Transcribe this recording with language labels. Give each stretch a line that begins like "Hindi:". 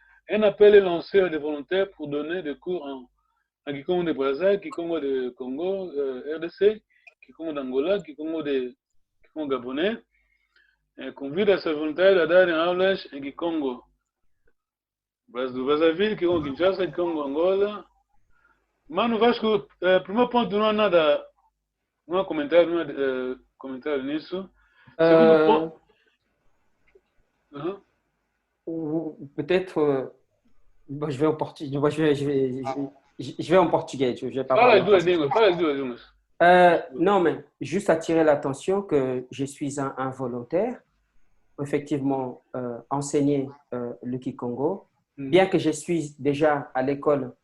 French: Un appel est lancé à des volontaires pour donner des cours en Kikongo de Brazza, Kikongo de Congo, RDC, Kikongo d'Angola, Kikongo gabonais. Convide à ces volontaires à dar en aulas en Kikongo. Brazzaville, Kikongo Kinshasa, Kikongo Angola.
Portuguese: Mano Vasco, primeiro ponto não há nada, não há comentário nisso. Segundo ponto.
French: Peut-être, je vais en portugais. Je vais en portugais. Je vais pas
Portuguese: Fala
French: parler
Portuguese: as duas línguas.
French: Non, mais juste attirer l'attention que je suis un volontaire, effectivement enseigner le Kikongo, bien que je suis déjà à l'école.